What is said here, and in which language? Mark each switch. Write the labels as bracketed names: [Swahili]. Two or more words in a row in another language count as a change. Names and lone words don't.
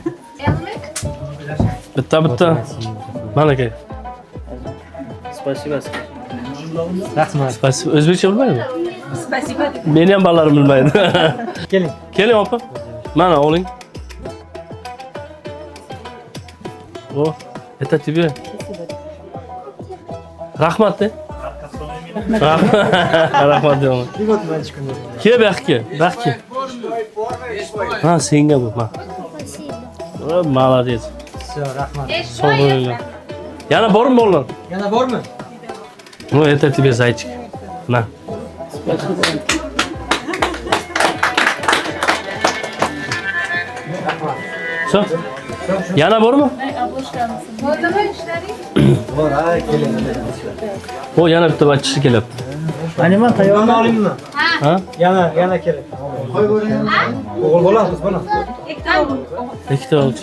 [Uzbek] Bitta. Mana aka. [Russian] Спасибо. Rahmat. [Uzbek] Spasibo. O'zbekcha bilmaydimi? Spasibo. Meni ham bolalarim bilmaydi. Keling. Keling opa. Mana oling. O, [Russian] это тебе. [Uzbek] Rahmat de. Rahmat deyman. [Russian] Вот мальчик. [Uzbek] Kel baxki. Ha, senga bu. Ma. [Russian] Молодец. Все, rahmat. [Uzbek] Sog' bo'linglar. Yana bormi bolalar? Yana bormi? [Russian] Ну, это тебе зайчик. На. Все? [Uzbek] Yana bormi? Bor, ha, keling. O, yana bitta bachchisi kelyapti. Animan tayyormi olingmi? Ha? Yana keling. O'g'il bola, qiz bola. Ikkita olchi.